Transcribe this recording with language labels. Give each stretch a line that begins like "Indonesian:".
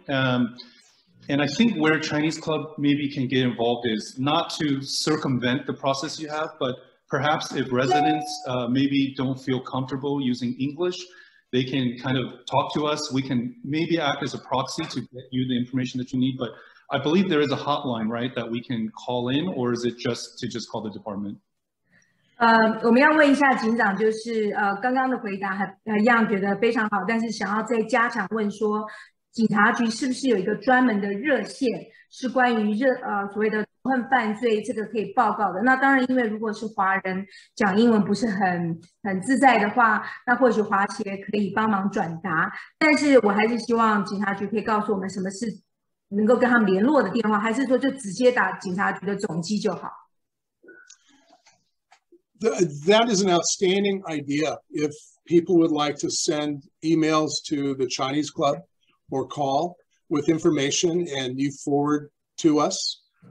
English: And I think where Chinese Club maybe can get involved is not to circumvent the process you have, but perhaps if residents maybe don't feel comfortable using English, they can kind of talk to us. We can maybe act as a proxy to get you the information that you need. But I believe there is a hotline, right, that we can call in, or is it just call the department?
Chinese: 我们要问一下警长，就是刚刚的回答一样觉得非常好，但是想要再加强问说，警察局是不是有一个专门的热线，是关于所谓的仇恨犯罪这个可以报告的？那当然，因为如果是华人讲英文不是很自在的话，那或许华协可以帮忙转达。但是我还是希望警察局可以告诉我们什么是能够跟他们联络的电话，还是说就直接打警察局的总机就好？
English: That is an outstanding idea. If people would like to send emails to the Chinese Club or call with information and you forward to us.